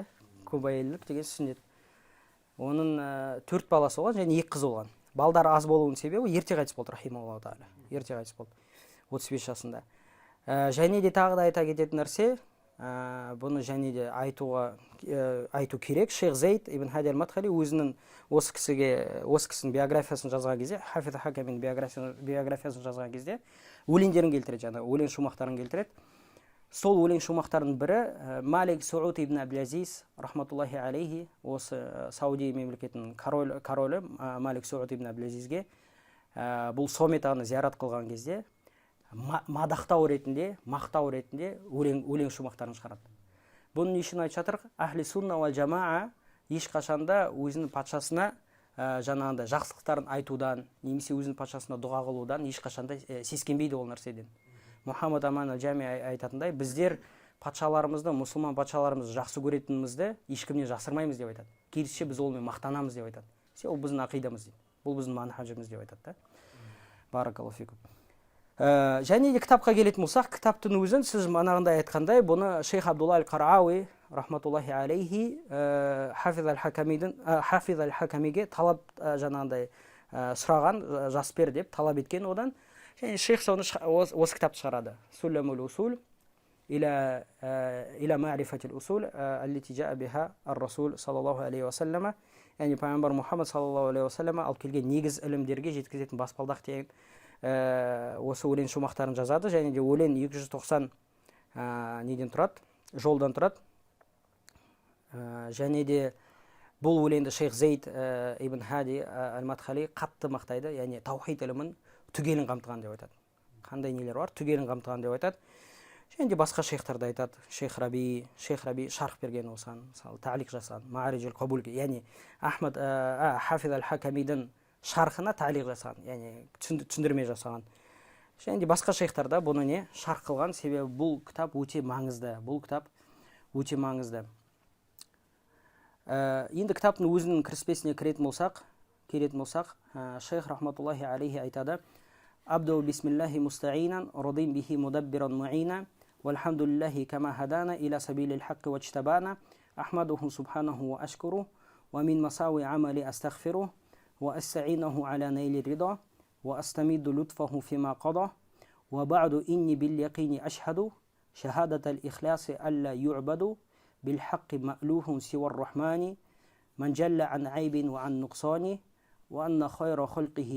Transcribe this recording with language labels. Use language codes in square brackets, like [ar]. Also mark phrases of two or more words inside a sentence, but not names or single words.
[kk] Көп әйелдік деген сүннет. Оның 4 баласы болған және 2 қыз болған. Балдары аз болуының себебі ерте қайтыс болды, [ar] رحمه الله تعالى. [kk] Ерте қайтыс болды. 35 жасында. Және де тағы да айта кететін нәрсе, бұны және де айту керек. Шейх Зайд ибн Хади аль-Мадхали өзінің осы кісінің биографиясын жазған кезде, Хафиз аль-Хакамидің биографиясын жазған кезде өлеңдерін келтіреді, өлең шумақтарын келтіреді. сол өлең шумақтардың бірі Малик Сауд ибн Абдул-Азиз [ar] رحمة الله عليه, [kk] осы Саудия мемлекетінің королі Малик Сауд ибн Абдул-Азизге бұл Сомет ағаны зиярат қылған кезде мадақтау ретінде, мақтау ретінде өлең шумақтарын шығарады. Бұны не үшін айтып жатыр? [ar] أهل السنة والجماعة [kk] ешқашанда өзінің патшасына жаңағындай жақсылықтарын айтудан, немесе өзінің патшасына дұға қылудан ешқашанда сескенбейді ол нәрседен. Мұхаммад Аман ал-Джами айтатындай, біздер патшаларымызды, мұсылман патшаларымызды жақсы көретінімізді ешкімнен жасырмаймыз деп айтады. Керісінше біз олмен мақтанамыз деп айтады. Ол біздің ақидамыз дейді. Бұл біздің манхажымыз деп айтады. [ar] بارك الله فيكم. [kk] Және де кітапқа келетін болсақ, кітаптың өзін сіз манағындай айтқандай, бұны шейх Абдулла аль-Қарауи [ar] رحمة الله عليه [kk] Хафиз аль-Хакамиге талап жаңағындай сұраған, жас бер деп талап еткен одан. Және шейх соны осы кітапты шығарады. [ar] سلم الوصول إلى معرفة الأصول التي جاء بها الرسول صلى الله عليه وسلم. [kk] Яғни пайғамбар Мұхаммад [ar] صلى الله عليه وسلم [kk] алып келген негіз ілімдерге жеткізетін баспалдақ деген осы өлең шумақтарын жазады. Және де өлең 290 неден тұрады, жолдан тұрады. Және де бұл өлеңді шейх Зейд ибн Хади аль-Мадхали қатты мақтайды, яғни таухид ілімін түгелін қамтыған деп айтады. Қандай нелер бар? Түгелін қамтыған деп айтады. Және де басқа шейхтарды айтады. Шейх Раби шарх берген осыған, мысалы таълиқ жасаған, Маарижул Қабулге, яғни Хафиз аль-Хакамидің шархына таълиқ жасаған, яғни түсіндірме жасаған. Және де басқа шейхтарда бұны не шарх қылған, себебі бұл кітап өте маңызды. Бұл кітап өте маңызды. Енді кітаптың өзінің кіріспесіне кіретін болсақ, [ar] шейх رحمة الله عليه айтады: أبدأ باسم الله مستعينا راض به مدبرا معينا والحمد لله كما هدانا إلى سبيل الحق واجتبانا أحمده سبحانه وأشكر و من مساوي عملي أستغفر وأستعينه على نيل الرضا وأستمد لطفه فيما قضى وبعد إنني باليقين أشهد شهادة الإخلاص أن لا يعبد, بالحق مألوه سوى الرحمن من جل عن عيب وعن نقصان وأن خير خلقه